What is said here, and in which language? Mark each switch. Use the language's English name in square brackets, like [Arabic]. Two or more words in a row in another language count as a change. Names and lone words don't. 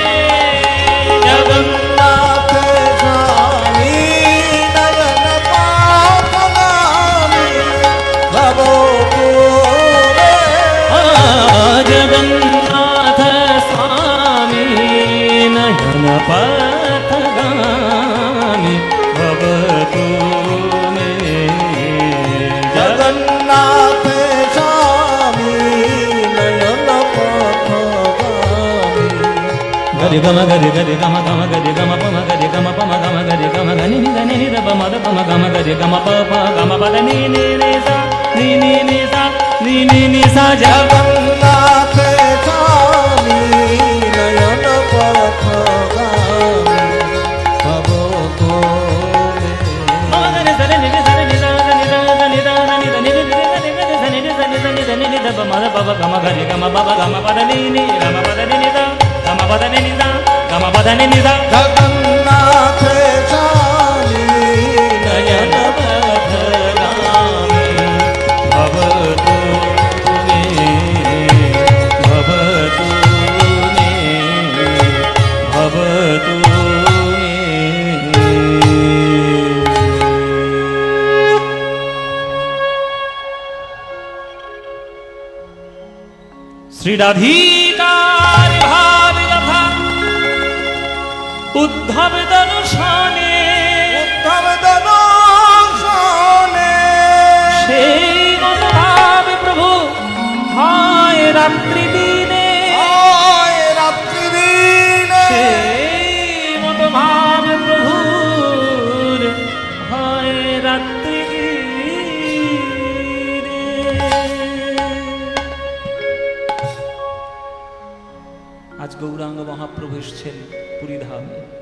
[Sanskrit] जगन्नाथ स्वामी नयन पाथगामी भवतु मे जगन्नाथ स्वामी नयन पथगामी भवतु मे जगन्नाथ स्वामी नयन पाथगामी गरि गम गरि गरि गम गम गरि गम पम गरि गम पम गम गरि गम गनि नि దని ని ద పమ ద పమ గమ గరి గమ ప ప గమ పద ని ని ని సా ని ని ని సా ని ని ని సా जगन्नाथ स्वामी नयन पाथगामी भवतु मे పమ గని సరి ని సరి ని ద ని ద ని ద ని ద ని ని ద ని ద ని ద ని ద పమ ద పమ గమ గరి గమ పమ గమ పద ని ని గమ పద ని ని ద గమ పద ని ని ద గమ పద ని ని ద जगन्नाथ स्वामी नयन पथगामी भवतु मे भवतु मे भवतु मे [Bangla] শ্রী রাধিকার ভাব যথা উদ্ধব দর্শনে উদ্ধব দর্শনে সেই মনোভাব প্রভু হয় রাত্রি দিনে আয় রাত্রি দিনে সেই মনোভাব প্রভুর হয় রাত্রি দিনে আজ গৌরাঙ্গ মহাপ্রভু এসছেন পুরী ধামে